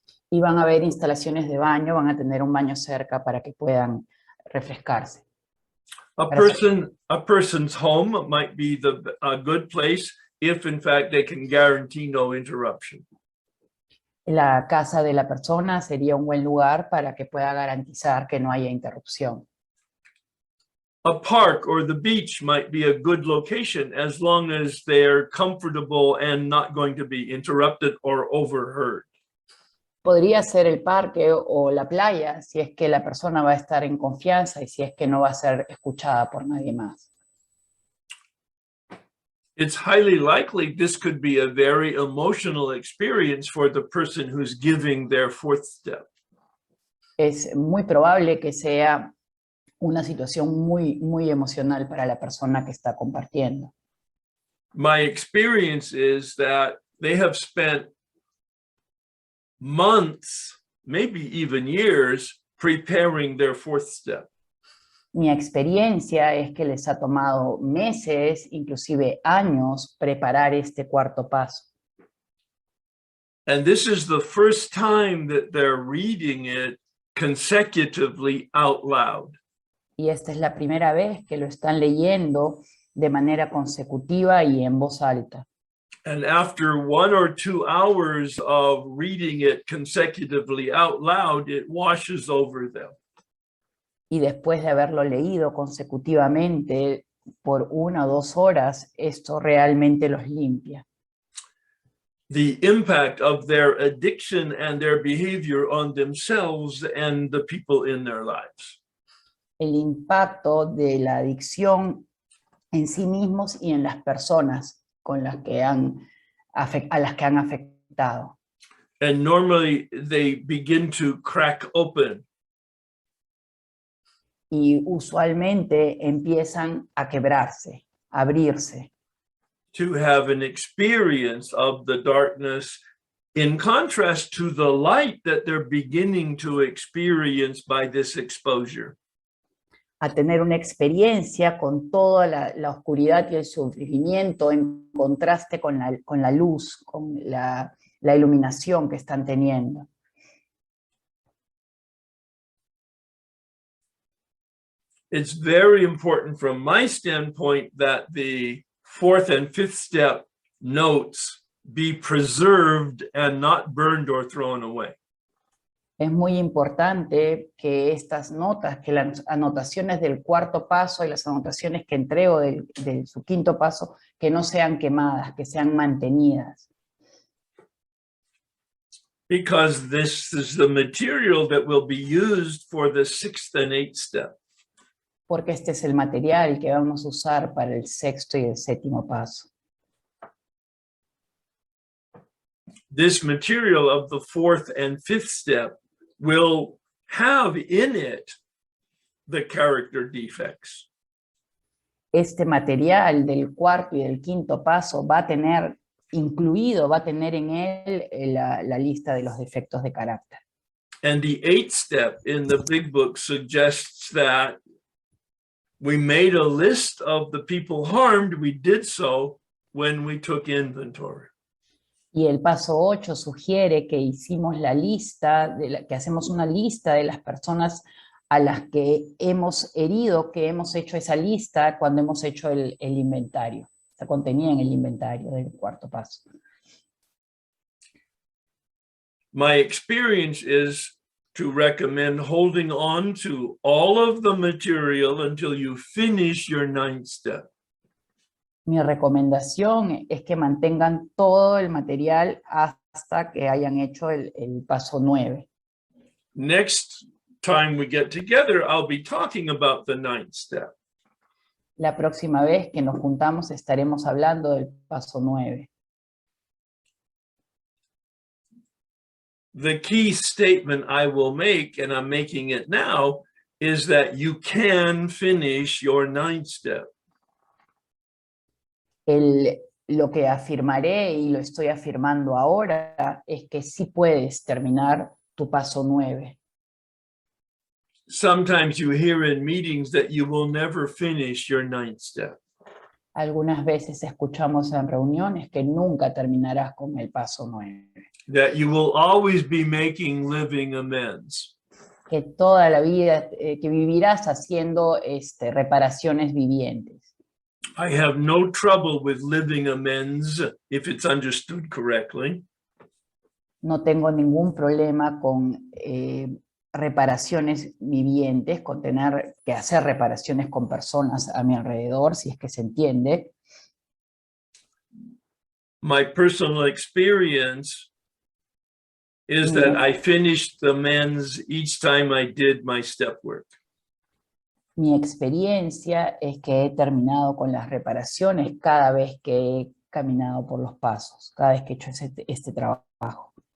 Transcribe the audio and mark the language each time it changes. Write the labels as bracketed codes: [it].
[es] Y van a haber instalaciones de baño, van a tener un baño cerca para que puedan refrescarse. [en] A person's home might be a good place if, in fact, they can guarantee no interruption. [es] La casa de la persona sería un buen lugar para que pueda garantizar que no haya interrupción. [en] A park or the beach might be a good location as long as they're comfortable and not going to be interrupted or overheard. [es] Podría ser el parque o la playa si es que la persona va a estar en confianza y si es que no va a ser escuchada por nadie más. [en] It's highly likely this could be a very emotional experience for the person who's giving their fourth step. [es] Es muy probable que sea una situación muy emocional para la persona que está compartiendo. [en] My experience is that they have spent months, maybe even years, preparing their fourth step. [es] Mi experiencia es que les ha tomado meses, inclusive años, preparar este cuarto paso. [en] And this is the first time that they're reading it consecutively out loud. [es] Y esta es la primera vez que lo están leyendo de manera consecutiva y en voz alta. [en] And after 1 or 2 hours of reading it consecutively out loud, it washes over them. [es] Y después de haberlo leído consecutivamente por 1 o 2 horas, esto realmente los limpia. [en] The impact of their addiction and their behavior on themselves and the people in their lives. [es] El impacto de la adicción en sí mismos y en las personas con las que a las que han afectado. [en] And normally they begin to crack open. [es] Y usualmente empiezan a quebrarse, a abrirse, [en] To have an experience of the darkness in contrast to the light that they're beginning to experience by this exposure. [es] a tener una experiencia con toda la oscuridad y el sufrimiento en contraste con la luz, con la iluminación que están teniendo. [en] It's very important from my standpoint that the fourth and fifth step notes be preserved and not burned or thrown away. [es] Es muy importante que estas notas, que las anotaciones del cuarto paso y las anotaciones que entrego de su quinto paso, que no sean quemadas, que sean mantenidas. [en] Because this is the material that will be used for the sixth and eighth step. [es] Porque este es el material que vamos a usar para el sexto y el séptimo paso. [en] This material of the fourth and fifth step will have in it the character defects. [es] Este material del cuarto y del quinto paso va a tener incluido, va a tener en él la lista de los defectos de carácter. [en] And the eighth step in the big book suggests that we made a list of the people harmed. We did so when we took inventory. [es] Y el paso 8 sugiere que hicimos la lista, que hacemos una lista de las personas a las que hemos herido, que hemos hecho esa lista cuando hemos hecho el inventario. Está contenida en el inventario del cuarto paso. [en] My experience is to recommend holding on to all of the material until you finish your ninth step. [es] Mi recomendación es que mantengan todo el material hasta que hayan hecho el paso 9. [en] Next time we get together, I'll be talking about the ninth step. [es] La próxima vez que nos juntamos estaremos hablando del paso 9. [en] The key statement I will make, and I'm making it now, is that you can finish your ninth step. [es] Lo que afirmaré, y lo estoy afirmando ahora, es que sí puedes terminar tu paso 9. [en] Sometimes you hear in meetings that you will never finish your ninth step. [es] Algunas veces escuchamos en reuniones que nunca terminarás con el paso 9. [en] That you will always be making living amends. [es] Que toda la vida, que vivirás haciendo reparaciones vivientes. [en] I have no trouble with living amends if it's understood correctly. [es] No tengo ningún problema con reparaciones vivientes, con tener que hacer reparaciones con personas a mi alrededor, si es que se entiende. [en] My personal experience is that I finished the amends each time I did my step work. [es] Mi experiencia es que he terminado con las reparaciones cada vez que he caminado por los pasos, cada vez que he hecho este trabajo.